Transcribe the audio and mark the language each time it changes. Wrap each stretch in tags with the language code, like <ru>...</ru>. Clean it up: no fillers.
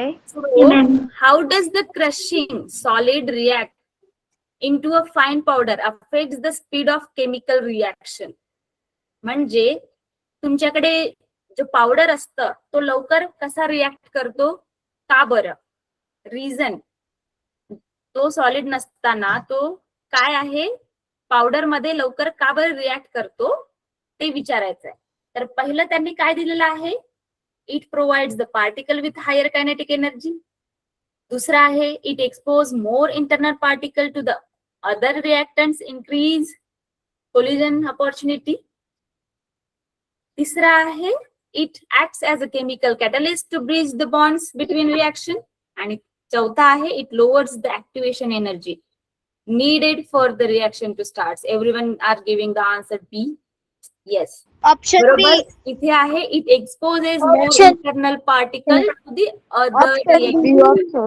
<en>So, how does the crushing solid react into a fine powder affects the speed of chemical reaction?</en> <mr>म्हणजे तुमच्याकडे जो powder असतं तो लवकर कसा रिॲक्ट करतो, का बरं? रिझन, तो सॉलिड नसताना तो काय आहे, पावडर मध्ये लवकर का बरं रिॲक्ट करतो ते विचारायचं आहे. तर पहिलं त्यांनी काय दिलेलं आहे,</mr> <en>It provides the particle with higher kinetic energy.</en> <mr>दुसरा आहे,</mr> <en>It expose more internal particle to the other reactants, increase collision opportunity.</en> <mr>तिसरा आहे,</mr> <en>It acts as a chemical catalyst to bridge the bonds between reaction.</en> <mr>आणि चौथा आहे,</mr> <en>It lowers the activation energy needed for the reaction to start. Everyone are giving the answer B. Yes.</en> <mr>Option बी. बरोबर. इथे आहे,</mr> <en>it exposes more internal particle to the other reactant.</en>